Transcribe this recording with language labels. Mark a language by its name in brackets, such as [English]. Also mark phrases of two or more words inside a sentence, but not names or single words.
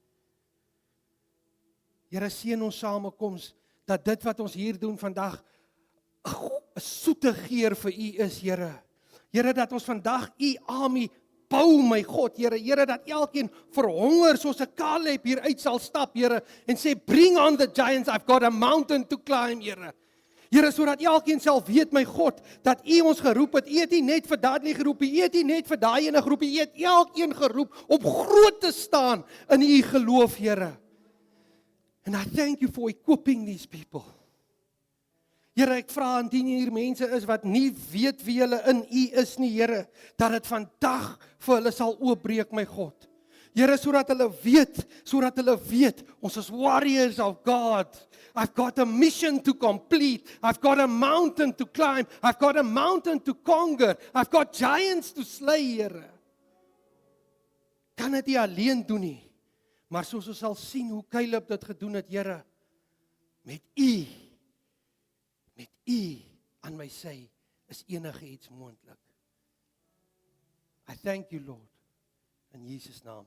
[Afrikaans] Here, seën ons samekoms, dat dit wat ons hier doen vandag 'n soete geur vir U is, Here. Here, dat ons vandag U army bou, my God, Here. Here, dat elkeen verhonger soos 'n Caleb hier uit sal stap, Here, en sê, [English] bring on the giants, I've got a mountain to climb, [Afrikaans] Here. Here, sodat elkeen sal weet, my God, dat U ons geroep het. U het nie net vir Dudley geroep, U het nie net vir daai ene geroep, U het elkeen geroep om groot te staan in U geloof, Here. [English] And I thank You for equipping these people. [Afrikaans] Here, ek vra indien hier mense is wat nie weet wie hulle in U is nie, Here, dat dit vandag vir hulle sal oopbreek, my God. Here, sodat hulle weet, ons is [English] warriors of God. I've got a mission to complete. I've got a mountain to climb. I've got a mountain to conquer. I've got giants to slay, [Afrikaans] Here. Kan dit nie alleen doen nie, maar soos ons sal sien hoe Caleb dit gedoen het, Here, met U aan my sy, is enige iets moontlik. [English] I thank You, Lord, in Jesus' naam.